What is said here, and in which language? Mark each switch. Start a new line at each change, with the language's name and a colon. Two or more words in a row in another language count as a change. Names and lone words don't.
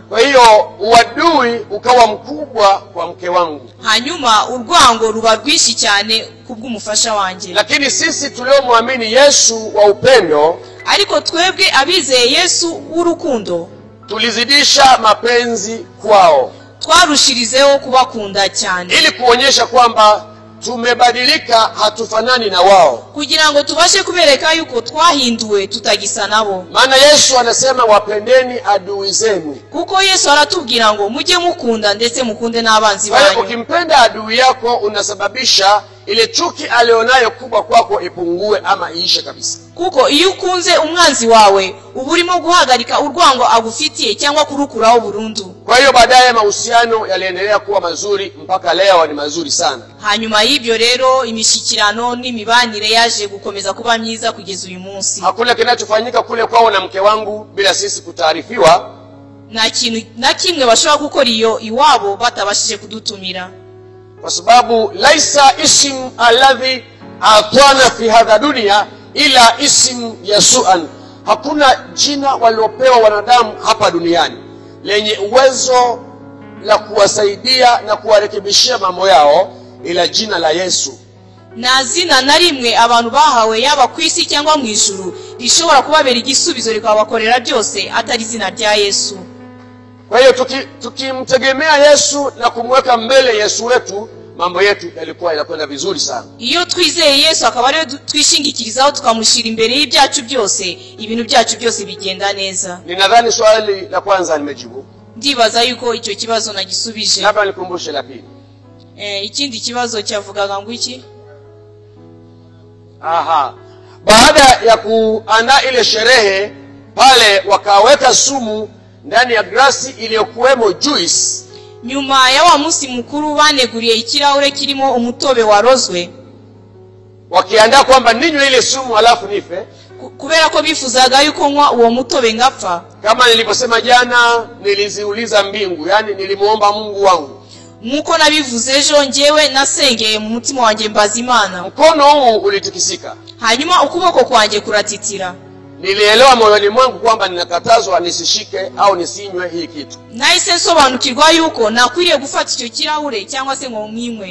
Swahili: Kwa hiyo uadui ukawa mkubwa kwa mke wangu.
Kinyarwanda: Hanyuma urwango ruba rwishi cyane kubw'umufasha wanjye.
Swahili: Lakini sisi tuliomwamini Yesu wa upendo,
Kinyarwanda: ariko twebwe abizeye Yesu w'urukundo,
Swahili: tulizidisha mapenzi kwao,
Kinyarwanda: twarushirizeho kubakunda cyane,
Swahili: ili kuonyesha kwamba tumebadilika, hatufanani na wao,
Kinyarwanda: kugira ngo tubashe kubereka yuko twahinduwe tutagisa nabo.
Swahili: Maana Yesu anasema wapendeni adui zenu.
Kinyarwanda: Kuko Yesu aratubwira ngo mujye mukunda ndetse mukunde n'abanzi banyu.
Swahili: Kwa ukimpenda adui yako unasababisha ile chuki alionayo kubwa kwako ipungue ama iishe kabisa.
Kinyarwanda: Kuko iyo ukunze umwanzi wawe uburimo guhagarika urwango agufitiye cyangwa kurukuraho burundu.
Swahili: Kwa hiyo baadaye mahusiano yaliendelea kuwa mazuri mpaka leo ni mazuri sana.
Kinyarwanda: Hanyuma y'ibyo rero imishikirano n'imibanire yaje gukomeza kuba myiza kugeza uyu munsi.
Swahili: Hakuna kinachofanyika kule kwao na mke wangu bila sisi kutaarifiwa.
Kinyarwanda: Nta kintu na kimwe bashobora gukora iyo iwabo batabashije kudutumira.
Swahili: Kwa sababu
Arabic: ليس اسم الذي أعطانا في هذه الدنيا إلا اسم يسوع.
Swahili: Hakuna jina waliopewa wanadamu hapa duniani lenye uwezo la kuwasaidia na kuwarekebishia mambo yao ila jina la Yesu.
Kinyarwanda: Na zina na rimwe abantu bahawe yaba kwisi cyangwa mu ijuru rishobora kubabera igisubizo rikabakorera byose atari zina rya Yesu.
Swahili: Kwa hiyo tukimtegemea Yesu na kumweka mbele Yesu wetu, mambo yetu yalikuwa yanakwenda vizuri sana.
Kinyarwanda: Iyo twizeye Yesu akaba ari twishingikirizaho tukamushira imbere y'ibyacu byose, ibintu byacu byose bigenda neza.
Swahili: Ninadhani swali la kwanza nimejibu.
Kinyarwanda: Ndibaza yuko icyo kibazo nagisubije.
Swahili: Labda nikumbushe la pili.
Kinyarwanda: Ikindi kibazo cyavugaga ngo iki? Aha.
Swahili: Baada ya kuandaa ile sherehe pale wakaweka sumu ndani ya glasi iliyokuwemo juice.
Kinyarwanda: Nyuma ya wa munsi mukuru baneguriye ikirahure kirimo umutobe warozwe.
Swahili: Wakiandaa kwamba ninywe ile sumu alafu nife.
Kinyarwanda: kubera ko bifuzaga yuko nywa uwo mutobe ngapfa.
Swahili: Kama nilivyosema jana, niliziuliza mbingu, yani nilimuomba Mungu wangu.
Kinyarwanda: Nkuko nabivuze ejo, njyewe nasengeye mu mutima wanjye mbaza Imana.
Swahili: Mkono huu ulitikisika.
Kinyarwanda: Hanyuma ukuboko kwanjye kuratitira.
Swahili: Nilielewa moyoni mwangu kwamba ninakatazwa nisishike au nisinywe hii kitu.
Kinyarwanda: Nahise nsobanukirwa yuko nakwiriye gufata icyo kirahure cyangwa se ngo mwinywe.